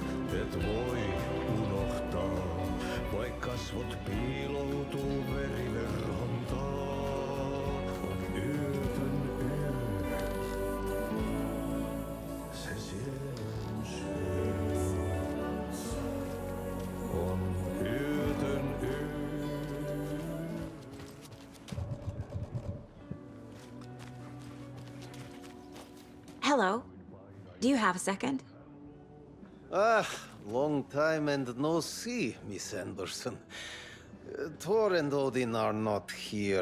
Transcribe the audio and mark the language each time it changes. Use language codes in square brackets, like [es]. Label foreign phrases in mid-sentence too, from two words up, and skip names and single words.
[fi] et voi unohtaa, vaik kasvot piiloutuu veriverhontaan. On yötön yö, se sielun syö. On yötön yö. [en] Hello. Do you have a second? Long time and no see, Miss Anderson. Thor and Odin are not here.